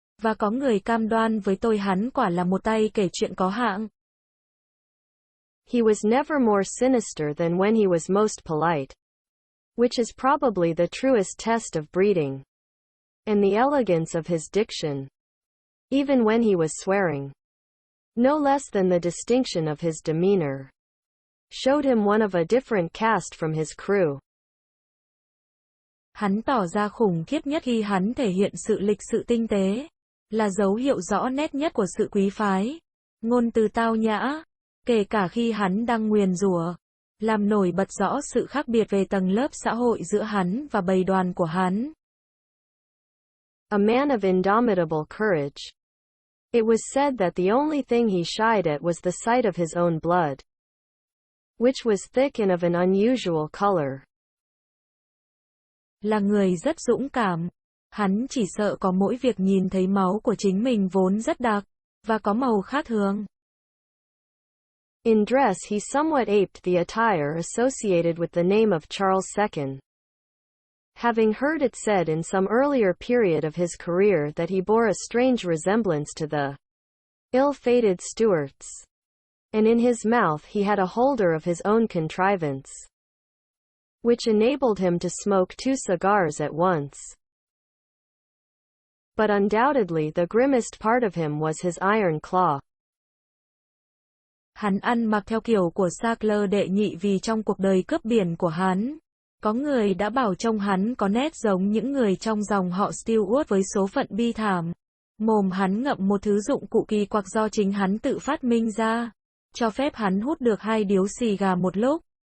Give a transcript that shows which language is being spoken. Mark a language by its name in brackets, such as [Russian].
[Vietnamese] Và có người cam đoan với tôi hắn quả là một tay kể chuyện có hạng. [English] He was never more sinister than when he was most polite, which is probably the truest test of breeding. And the elegance of his diction, even when he was swearing, no less than the distinction of his demeanor, showed him one of a different caste from his crew. [Vietnamese] Hắn tỏ ra khủng khiếp nhất khi hắn thể hiện sự lịch sự tinh tế, là dấu hiệu rõ nét nhất của sự quý phái, ngôn từ tao nhã, kể cả khi hắn đang nguyền rủa, làm nổi bật rõ sự khác biệt về tầng lớp xã hội giữa hắn và bầy đoàn của hắn. [English] A man of indomitable courage. It was said that the only thing he shied at was the sight of his own blood, which was thick and of an unusual color. [Vietnamese] Là người rất dũng cảm, hắn chỉ sợ có mỗi việc nhìn thấy máu của chính mình vốn rất đặc, và có màu khác thường. [English] In dress he somewhat aped the attire associated with the name of Charles II. Having heard it said in some earlier period of his career that he bore a strange resemblance to the ill-fated Stuarts, and in his mouth he had a holder of his own contrivance, which enabled him to smoke 2 cigars at once. But undoubtedly the grimmest part of him was his iron claw. [Vietnamese] Hắn ăn mặc theo kiểu của Charles đệ nhị vì trong cuộc đời cướp biển của hắn, có người đã bảo trông hắn có nét giống những người trong dòng họ Stuart với số phận bi thảm. Mồm hắn ngậm một thứ dụng cụ kỳ quặc do chính hắn tự phát minh ra, cho phép hắn hút được 2 điếu xì gà một lúc.